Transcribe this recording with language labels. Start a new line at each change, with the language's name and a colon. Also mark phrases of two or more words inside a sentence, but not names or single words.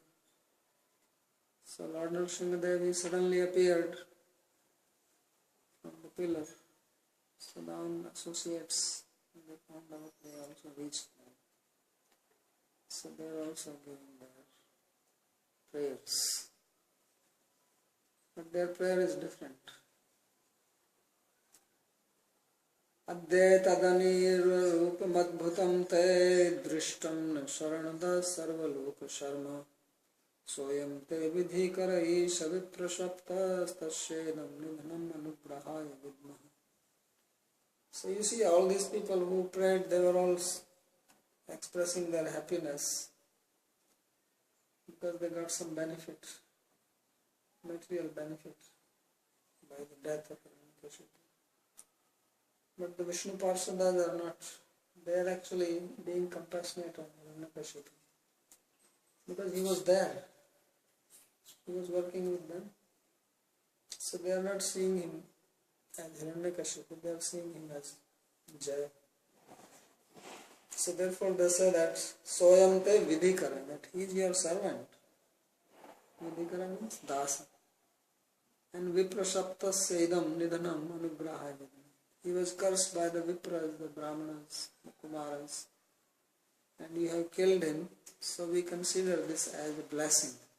English: So Lord Nrsimhadev suddenly appeared from the pillar. So the associates, they found out, they also reached there. So they are also giving their prayers. But their prayer is different.
Sanskrit: Adde tadanir rupamadbhutam te drishtam sharanada sarvaloka sharma soyam te vidhikarai savitra shapta stasyenam nidhanam anugrahaya vidmaha.
English: So you see, all these people who prayed, they were all expressing their happiness because they got some benefit, material benefit by the death of Hiranyakashipu. But the Vishnu Parsadas are not. They are actually being compassionate on Hiranyakashipu because he was there. He was working with them. So they are not seeing him as Hiranyakashipu, they are seeing him as Jaya. So therefore they say that
Sanskrit: Soyam te vidhikara,
English: that he is your servant. Vidhikara means Dasa.
Sanskrit: And Viprashapta Sedam Nidhanam Anugrahaya.
English: He was cursed by the Vipras, the Brahmanas, the Kumaras, and you have killed him, so we consider this as a blessing.